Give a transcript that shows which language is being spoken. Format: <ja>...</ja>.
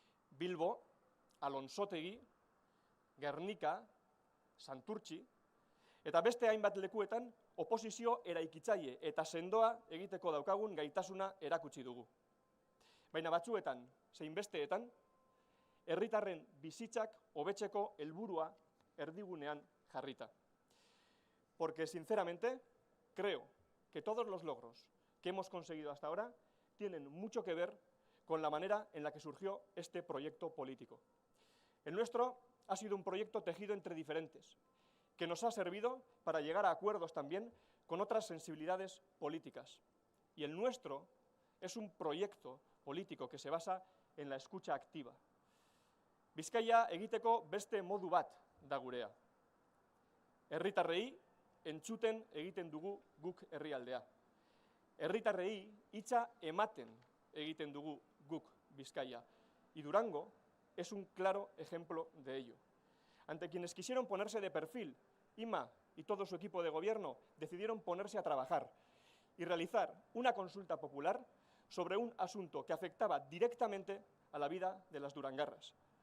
<eu>Bilbo, Alonsotegi, Gernika, Santurtzi, eta beste hainbat lekuetan oposizio eraikitzaile eta sendoa egiteko daukagun gaitasuna erakutsi dugu. Baina batzuetan, zein besteetan, herritarren bizitzak hobetzeko helburua erdigunean jarrita.</eu> <es>Porque, sinceramente, creo que todos los logros que hemos conseguido hasta ahora tienen mucho que ver con la manera en la que surgió este proyecto político. El nuestro ha sido un proyecto tejido entre diferentes, que nos ha servido para llegar a acuerdos también con otras sensibilidades políticas. Y el nuestro es un proyecto político que se basa en la escucha activa.</es> <eu>Bizkaia egiteko beste modu bat da gurea. Herritarrei entzuten egiten dugu guk herrialdea. Herritarrei hitza ematen egiten dugu guk Bizkaia.</eu> <es>Y Durango es un claro ejemplo de ello. Ante quienes quisieron ponerse de perfil, Ima y todo su equipo de gobierno decidieron ponerse a trabajar y realizar una consulta popular sobre un asunto que afectaba directamente a la vida de las durangarras.</es>